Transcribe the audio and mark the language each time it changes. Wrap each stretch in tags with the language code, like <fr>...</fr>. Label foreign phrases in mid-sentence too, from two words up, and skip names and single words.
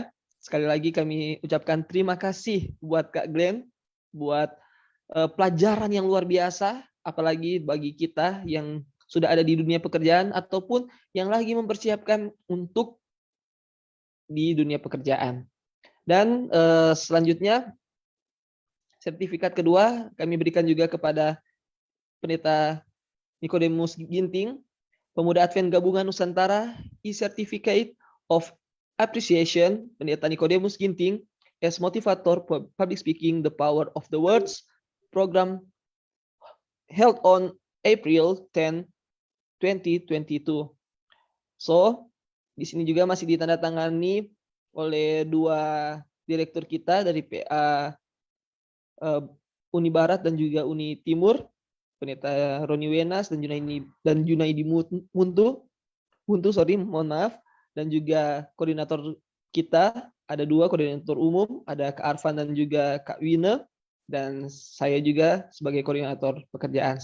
<id>Sekali lagi kami ucapkan terima kasih buat Kak Glenn, buat pelajaran yang luar biasa, apalagi bagi kita yang sudah ada di dunia pekerjaan ataupun yang lagi mempersiapkan untuk di dunia pekerjaan. Dan selanjutnya, sertifikat kedua kami berikan juga kepada Pendeta Nikodemus Ginting, Pemuda Advent Gabungan Nusantara,</id> <en>e-Certificate of Appreciation,</en> <id>Pendeta Nikodemus Ginting,</id> <en>as Motivator for Public Speaking, the Power of the Words, program held on April 10, 2022.</en> <id>So, di sini juga masih ditandatangani oleh dua direktur kita dari PA Uni Barat dan juga Uni Timur, Pendeta Roni Wenas dan Junaidi Muntu, mohon maaf, dan juga koordinator kita, ada dua koordinator umum, ada Kak Arfan dan juga Kak Wina, dan saya juga sebagai koordinator pekerjaan.</id>